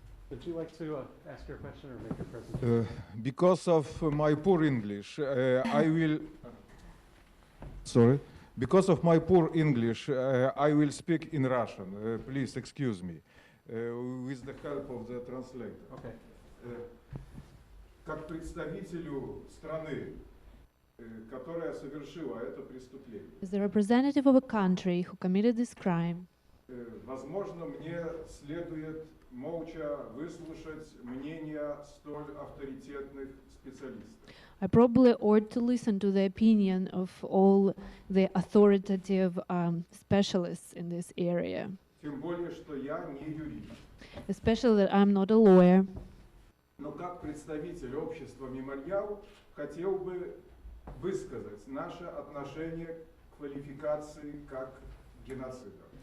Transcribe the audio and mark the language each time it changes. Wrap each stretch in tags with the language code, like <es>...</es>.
<en>Would you like to ask your question or make a presentation? Because of my poor English, I will. Sorry. Because of my poor English, I will speak in Russian. Please excuse me, with the help of the translator. Okay.</en> <ru>Как представителю страны, которая совершила это преступление.</ru> <en>As the representative of a country who committed this crime,</en> <ru>возможно, мне следует молча выслушать мнение столь авторитетных специалистов.</ru> <en>I probably ought to listen to the opinion of all the authoritative specialists in this area,</en> <ru>Тем более, что я не юрист.</ru> <en>especially that I'm not a lawyer.</en> <ru>Но как представитель общества «Мемориал» хотел бы высказать наше отношение к квалификации как геноцида.</ru>